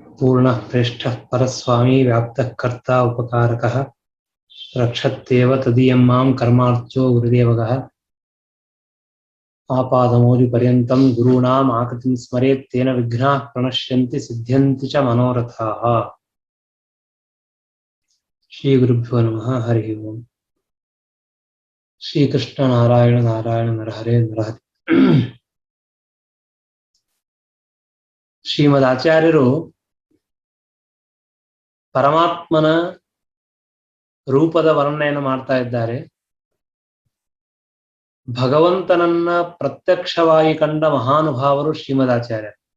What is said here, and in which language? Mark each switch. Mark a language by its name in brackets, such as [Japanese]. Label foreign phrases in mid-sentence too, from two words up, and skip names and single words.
[Sanskrit] पूर्णः प्रेष्ठः परस्वामी व्याप्तः कर्ता उपकारकः रक्षत्येव तदीयं मां कर्मार्चो गुरुदेवगः आपादमौलिपर्यन्तं गुरूणाम् आकृतिं स्मरेत् तेन विघ्नाः प्रणश्यन्ति सिद्ध्यन्ति च मनोरथाः। श्रीगुरुभ्यो नमः। हरिः ओम्। श्रीकृष्ण नारायण नारायण नरहरे नरहरि। [Kannada] ಶ್ರೀಮದಾಚಾರ್ಯರು ಪರಮಾತ್ಮನ ರೂಪದ ವರ್ಣನೆಯನ್ನು ಮಾಡ್ತಾ ಇದ್ದಾರೆ. ಭಗವಂತನನ್ನ ಪ್ರತ್ಯಕ್ಷವಾಗಿ ಕಂಡ ಮಹಾನುಭಾವರು ಶ್ರೀಮದಾಚಾರ್ಯ.